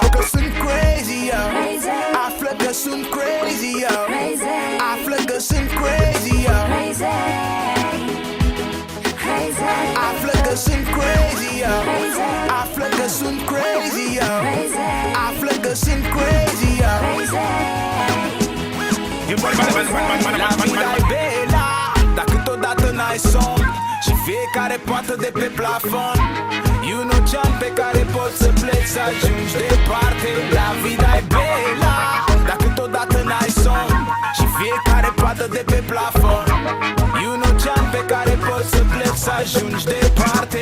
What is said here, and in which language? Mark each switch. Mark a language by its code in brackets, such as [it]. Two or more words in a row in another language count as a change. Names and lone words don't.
[ro] Că sunt [en] crazy, yo, [ro] află că sunt [en] crazy, yo, [ro] află că sunt [en] crazy, yo, [ro] află că sunt [en] crazy, yo, [ro] află că sunt [en] crazy, yo, [ro] află că sunt [en] crazy, yo. [es] La vida [ro] e bela, dar câteodată n-ai somn și fiecare poată de pe plafon. E un ocean pe care poți să pleci, să ajungi departe. [es] La vida [ro] e bela, dar câteodată n-ai somn și fiecare poată de pe plafon. E un ocean pe care poți să pleci, să ajungi departe.